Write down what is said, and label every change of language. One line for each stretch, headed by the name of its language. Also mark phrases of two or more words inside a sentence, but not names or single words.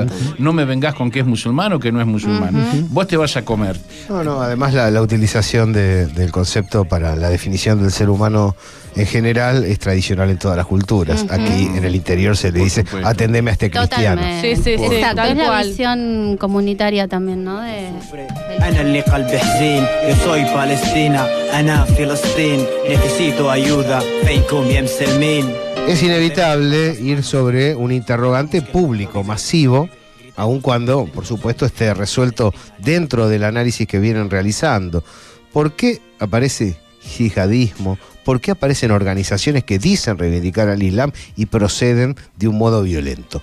Spanish: No me vengas con que es musulmán o que no es musulmán. Vos te vas a comer. No, además la utilización del concepto para la definición del ser humano en general es tradicional en todas las culturas. Aquí en el interior se le dice, supuesto. atendeme a este cristiano. Sí, sí, sí, Exacto, tal es la cual. visión comunitaria también, ¿no?
Arabic: أنا اللي قلبي حزين
Spanish: yo soy Palestina
Arabic: أنا فلسطين
Spanish: necesito ayuda
Arabic: فينكم يا مسلمين.
Spanish: Es inevitable ir sobre un interrogante público, masivo, aun cuando, por supuesto, esté resuelto dentro del análisis que vienen realizando. ¿Por qué aparece yihadismo? ¿Por qué aparecen organizaciones que dicen reivindicar al Islam y proceden de un modo violento?